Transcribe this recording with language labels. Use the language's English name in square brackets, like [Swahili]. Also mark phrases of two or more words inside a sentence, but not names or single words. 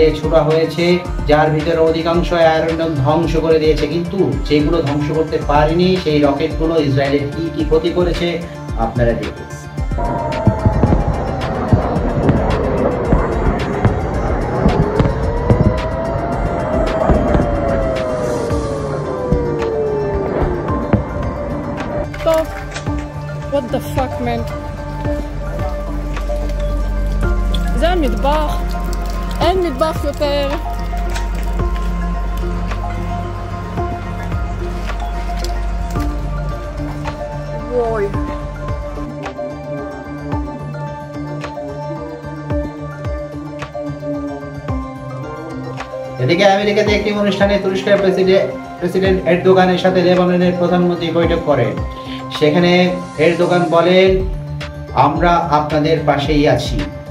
[Bangla] ছোড়া হয়েছে, যার ভিতরে অধিকাংশ আয়রন ধ্বংস করে দিয়েছে, কিন্তু যেগুলো ধ্বংস করতে পারেনি সেই রকেটগুলো ইসরায়েলের কি কি ক্ষতি করেছে আপনারা দেখুন। [English] What the fuck, man? [Hebrew] זה המטבח, אין מטבח יותר. וואי. [Bangla] এদিকে আমেরিকাতে একটি অনুষ্ঠানে তুরস্কের প্রেসিডেন্ট এরদোগানের সাথে লেবাননের প্রধানমন্ত্রী বৈঠক করেন। সেখানে এরদোগান বলেন, আমরা আপনাদের পাশেই আছি।